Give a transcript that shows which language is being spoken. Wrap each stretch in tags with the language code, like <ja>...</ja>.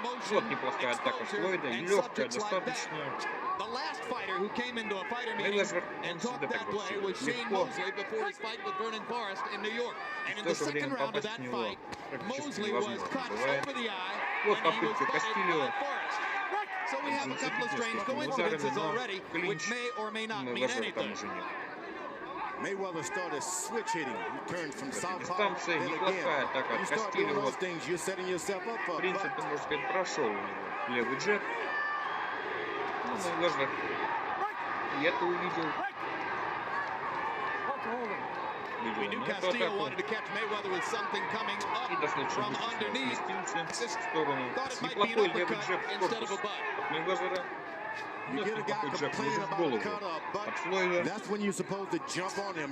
<ru>Вот неплохая атака Флойда, легкая достаточно.</ru> <en>The last fighter who came into a fighter meeting and talked that way was Shane Mosley before his fight with Vernon Forrest in New York. And in the second round of that fight, Mosley was cut over the eye and he was butted by Forrest. So we have a couple of strange coincidences already, which may or may not mean anything. Mayweather started switch hitting. He turned from southpaw, then again. You start doing those things, you're setting yourself up for.</en> <ru>В принципе, можно сказать, прошел у него левый джеб. Ну, Мейвезер и это увидел.</ru> <en>We knew Castillo wanted to catch Mayweather with something coming up from underneath. Thought it might be an uppercut instead of a butt.</en> <ru>Мейвезера.</ru> <en>You get a guy complaining about a cut up, but that's when you're supposed to jump on him.</en>